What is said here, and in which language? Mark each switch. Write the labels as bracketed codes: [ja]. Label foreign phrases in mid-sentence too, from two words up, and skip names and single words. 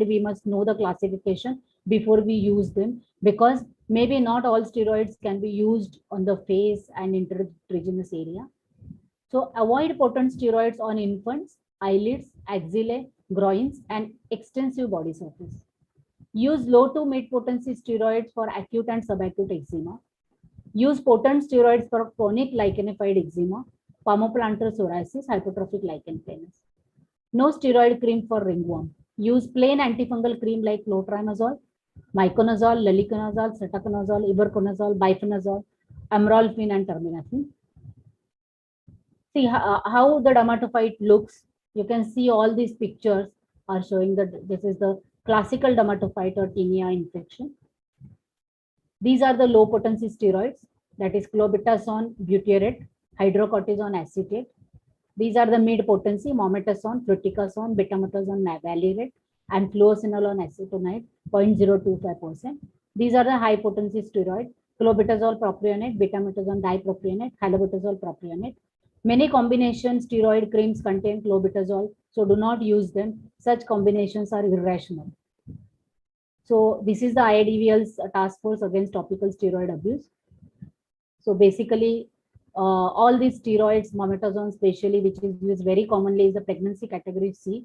[en] We must know the classification before we use them, because maybe not all steroids can be used on the face and intertriginous area. So avoid potent steroids on infants, eyelids, axillae, groins, and extensive body surface. Use low to mid potency steroids for acute and subacute eczema. Use potent steroids for chronic lichenified eczema, palmoplantar psoriasis, hypertrophic lichen planus. No steroid cream for ringworm. Use plain antifungal cream like clotrimazole, miconazole, laliconazole, cetaconazole, ibuproconazole, bifenazole, amrolfine, and terminafine. See how the dermatophyte looks. You can see all these pictures are showing that this is the classical dermatophyte or tinea infection. These are the low potency steroids, that is clobetasol, butyrate, hydrocortisone acetate. These are the mid potency, mometasone, fluticasone, betamethasone, valerate, and fluocinolone acetonide, 0.025%. These are the high potency steroids, clobetasol propionate, betamethasone dipropionate, halobetasol propionate. Many combination steroid creams contain clobetasol, so do not use them. Such combinations are irrational. So this is the IADVL's task force against topical steroid abuse. So basically, all these steroids, mometasone especially, which is used very commonly, is the pregnancy category C.